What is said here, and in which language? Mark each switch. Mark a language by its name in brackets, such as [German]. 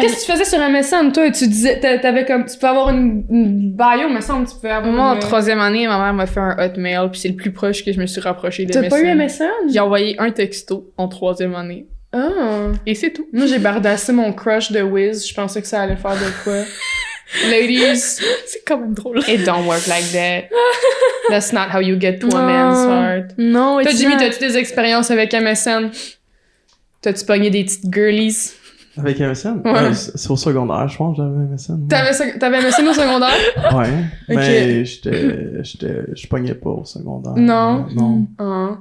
[French] Qu'est-ce que tu faisais sur MSN, toi? Tu disais, t'avais comme, tu pouvais avoir une bio, me semble, tu pouvais avoir Moi, en une... troisième année, ma mère m'a fait un hotmail, puis c'est le plus proche que je me suis rapprochée de T'as MSN. pas eu MSN? J'ai envoyé un texto en troisième année. Ah. Et c'est tout. Moi, j'ai bardassé mon crush de Wiz. Je pensais que ça allait faire de quoi. [English] Ladies, [French] C'est quand même drôle. [English] it don't work like that. That's not how you get to a man's heart. [French] Non, Toi, Jimmy, t'as-tu des expériences avec MSN? T'as-tu pogné des petites girlies? Avec MSN? Ouais. Ouais, c'est au secondaire, je pense, j'avais MSN. T'avais MSN au secondaire? Ouais. Ok. Mais je pognais pas au secondaire. Non. Non. Ah.